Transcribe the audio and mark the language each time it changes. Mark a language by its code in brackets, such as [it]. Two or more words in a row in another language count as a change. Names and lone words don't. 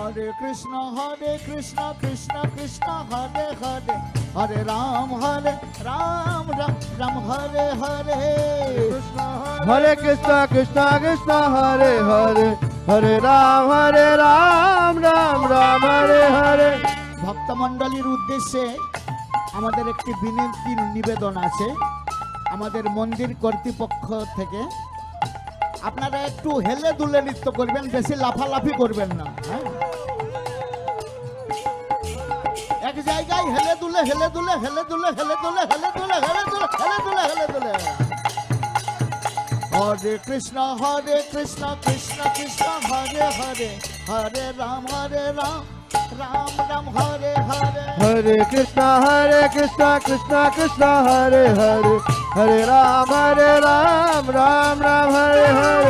[sa] कृष्ण कृष्ण कृष्ण हरे हरे हरे राम राम राम हरे हरे हरे कृष्ण कृष्ण कृष्ण हरे हरे हरे राम राम राम हरे हरे [bn] ভক্তমণ্ডলীর উদ্দেশ্যে আমাদের একটি বিনতি নিবেদন আছে আমাদের মন্দির কর্তৃপক্ষ থেকে আপনারা একটু হেলে দুলে নৃত্য করবেন বেশি লাফালাফি করবেন না হ্যাঁ এক জায়গায় হেলে দুলে হেলে দুলে হেলে দুলে হেলে দুলে হেলে দুলে হেলে দুলে হেলে দুলে হেলে দুলে [sa] हरे कृष्ण कृष्ण कृष्ण हरे हरे हरे राम राम राम हरे हरे हरे कृष्ण कृष्ण कृष्ण हरे हरे हरे राम राम हरे हरे